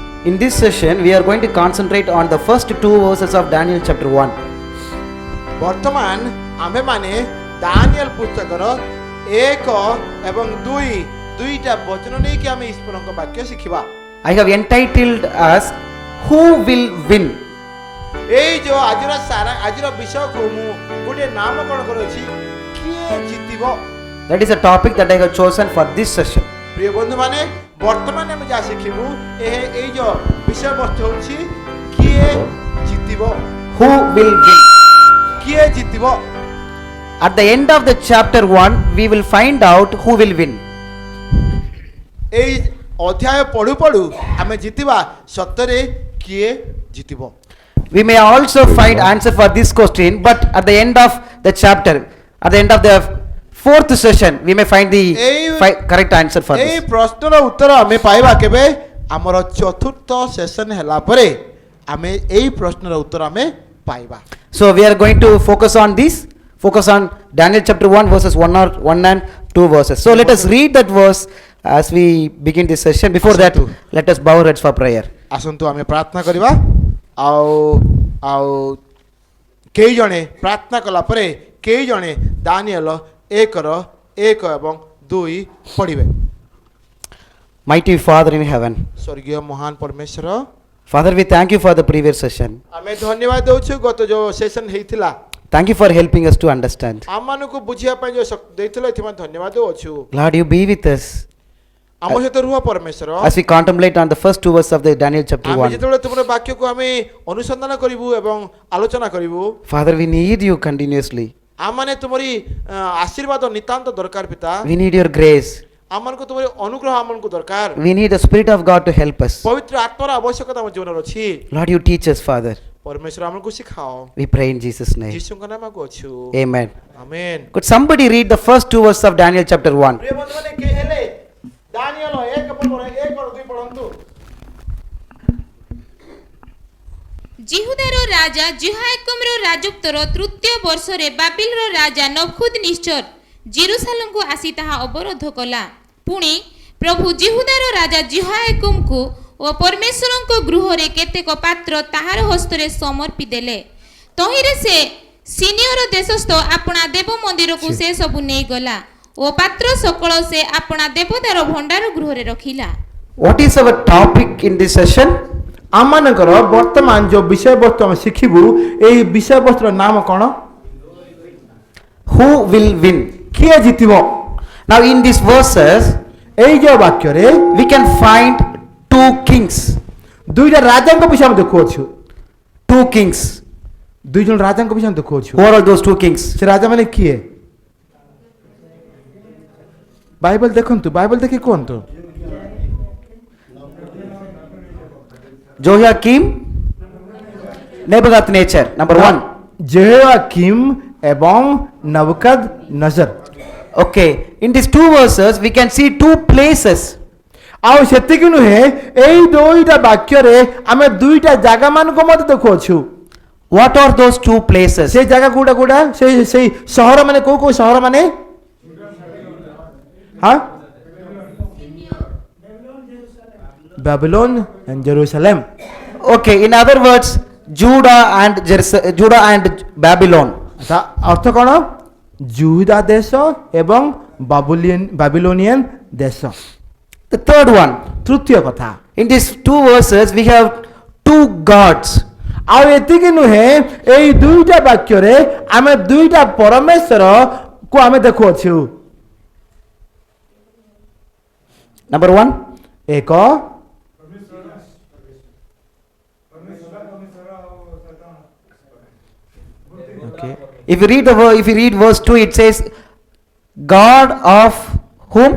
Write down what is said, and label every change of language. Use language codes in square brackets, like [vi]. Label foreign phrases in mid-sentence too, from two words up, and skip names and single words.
[en] In this session, we are going to concentrate on the first two verses of Daniel chapter 1. [or] ବର୍ତ୍ତମାନ ଆମ୍ଭେମାନେ ଦାନିଏଲ ପୁସ୍ତକର 1 ଏବଂ 2ଟା ବଚନ ନେଇକି ଆମେ ଈଶ୍ୱରଙ୍କ ବାକ୍ୟ ଶିଖିବା। [en] I have entitled as Who Will Win? [or] ଏଇ ଯୋ ଆଜିର ବିଷୟକୁ ମୁଁ ଗୋଟେ ନାମକରଣ କରୁଛି, କିଏ ଜିତିବ। [en] That is a topic that I have chosen for this session. [or] ପ୍ରିୟ ବନ୍ଧୁମାନେ, ବର୍ତ୍ତମାନ ଆମେ ଯାହା ଶିଖିବୁ ଏଇ ଯୋ ବିଷୟବସ୍ତୁ ହେଉଛି କିଏ ଜିତିବ। [en] Who will win? [or] କିଏ ଜିତିବ। [en] At the end of the chapter 1, we will find out who will win. [or] ଏଇ ଅଧ୍ୟାୟ ପଢୁ ପଢୁ ଆମେ ଜିତିବା, ସତରେ କିଏ ଜିତିବ। [en] We may also find answer for this question, but at the end of the chapter, at the end of the fourth session, we may find the correct answer for [or] ଏଇ [en] this. [or] ପ୍ରଶ୍ନର ଉତ୍ତର ଆମେ ପାଇବା କେବେ? ଆମର ଚତୁର୍ଥ ସେସନ ହେଲା ପରେ ଆମେ ଏଇ ପ୍ରଶ୍ନର ଉତ୍ତର ଆମେ ପାଇବା। [en] So we are going to focus on Daniel chapter 1 verses 1 and 2 verses. So let us read that verse as we begin this session. Before that, let us bow our heads for prayer. [or] ଆସନ୍ତୁ ଆମେ ପ୍ରାର୍ଥନା କରିବା। ଆଉ କେଇ ଜଣେ ପ୍ରାର୍ଥନା କଲା ପରେ କେଇ ଜଣେ ଦାନିଏଲ 1 ଏବଂ 2 ପଢିବେ। [en] Mighty Father in heaven, [or] ସ୍ୱର୍ଗୀୟ ମହାନ ପରମେଶ୍ୱର, [en] Father, we thank you for the previous session. [or] ଆମେ ଧନ୍ୟବାଦ ଦେଉଛୁ ଗତ ଯୋଉ ସେସନ ହେଇଥିଲା। [en] Thank you for helping us to understand. [or] ଆମମାନଙ୍କୁ ବୁଝିବା ପାଇଁ ଯୋଉ ଦେଇଥିଲ ଏଥିପାଇଁ ଧନ୍ୟବାଦ ଦେଉଛୁ। [en] Lord, you be with us [or] ଆମ ସହିତ ରୁହ ପରମେଶ୍ୱର। [en] as we contemplate on the first two verses of the Daniel chapter [or] ଆମେ [en] 1. [or] ଯେତେବେଳେ ତୁମର ବାକ୍ୟକୁ ଆମେ ଅନୁସନ୍ଧାନ କରିବୁ ଏବଂ ଆଲୋଚନା କରିବୁ, [en] Father, we need you continuously. [or] ଆମମାନେ ତୁମରି ଆଶୀର୍ବାଦ ନିତାନ୍ତ ଦରକାର ପିତା। [en] We need your grace. [or] ଆମମାନଙ୍କୁ ତୁମରି ଅନୁଗ୍ରହ ଆମମାନଙ୍କୁ ଦରକାର। [en] We need the Spirit of God to help us. [or] ପବିତ୍ର ଆତ୍ମାର ଆବଶ୍ୟକତା ଆମ ଜୀବନରେ ଅଛି। [en] Lord, you teach us, Father. [or] ପରମେଶ୍ୱର ଆମକୁ ଶିଖାଅ। [en] We pray in Jesus' name. [or] ଯୀଶୁଙ୍କ ନାମକୁ ଅଛୁ। [en] Amen. [or] ଆମେନ୍। [en] Could somebody read the first two verses of Daniel chapter 1? [or] ପ୍ରିୟ ବନ୍ଧୁମାନେ, କେ ହେଲେ ଦାନିଏଲ 1 ପର୍ବର 1 ରୁ 2 ପଢ଼ନ୍ତୁ। ଜିହୁଦାର ରାଜା ଜିହାୟକମର ରାଜତ୍ୱର ତୃତୀୟ ବର୍ଷରେ ବାବିଲର ରାଜା ନବୁକଦ୍ନେଚ୍ଛର ଜେରୁସାଲେମକୁ ଆସି ତାହା ଅବରୋଧ କଲା। ପୁଣି ପ୍ରଭୁ ଜିହୁଦାର ରାଜା ଜିହାୟକମକୁ ଓ ପରମେଶ୍ୱରଙ୍କ ଗୃହରେ କେତେକ ପାତ୍ର ତାହାର ହସ୍ତରେ ସମର୍ପି ଦେଲେ। ତହିଁରେ ସେ ସିନିୟର ଦେଶସ୍ଥ ଆପଣା ଦେବ ମନ୍ଦିରକୁ ସେ ସବୁ ନେଇଗଲା ଓ ପାତ୍ର ସକଳ ସେ ଆପଣା ଦେବଦାର ଭଣ୍ଡାର ଗୃହରେ ରଖିଲା। [en] What is our topic in this session? [or] ଆମମାନଙ୍କର ବର୍ତ୍ତମାନ ଯୋଉ ବିଷୟବସ୍ତୁ ଆମେ ଶିଖିବୁ, ଏଇ ବିଷୟବସ୍ତୁର ନାମ କ'ଣ? [en] Who will win? [or] କିଏ ଜିତିବ। [en] Now in these verses, [or] ଏଇ ଯୋଉ ବାକ୍ୟରେ [en] we can find two kings. [or] ଦୁଇଟା ରାଜାଙ୍କ ବିଷୟ ଆମେ ଦେଖୁଅଛୁ। [en] Two kings. [or] ଦୁଇ ଜଣ ରାଜାଙ୍କ ବିଷୟ ଆମେ ଦେଖୁଅଛୁ। [en] Who are all those two kings? [or] ସେ ରାଜା ମାନେ କିଏ? ବାଇବଲ ଦେଖନ୍ତୁ, ବାଇବଲ ଦେଖି କୁହନ୍ତୁ। [en] Joachim, Nebuchadnezzar, number 1. [or] ଜେହୋୟାକିମ୍ ଏବଂ ନବୁକଦ୍ନେଚ୍ଛର। [en] Okay, in these two verses, we can see two places. [or] ଆଉ ସେତିକି ନୁହେଁ, ଏଇ ଦୁଇଟା ବାକ୍ୟରେ ଆମେ ଦୁଇଟା ଜାଗା ମାନଙ୍କୁ ମଧ୍ୟ ଦେଖୁଅଛୁ। [en] What are those two places? [or] ସେଇ ଜାଗା କୋଉଟା? ସେଇ ସହର ମାନେ କୋଉ ସହର ମାନେ? ହଁ, ବାବିଲୋନ and Jerusalem. [en] Okay, in other words, Judah and Babylon. [or] ତା ଅର୍ଥ କ'ଣ? ଯୁହୁଦା ଦେଶ ଏବଂ ବାବିଲୋନିଆନ ଦେଶ। [en] The third one, [or] ତୃତୀୟ କଥା, [en] in these two verses, we have two gods. [or] ଆଉ ଏତିକି ନୁହେଁ, ଏଇ ଦୁଇଟା ବାକ୍ୟରେ ଆମେ ଦୁଇଟା ପରମେଶ୍ୱର କୁ ଆମେ ଦେଖୁଅଛୁ। [en] Number 1, [or] ଏକ okay. [en] if you read verse 2, it says, God of whom?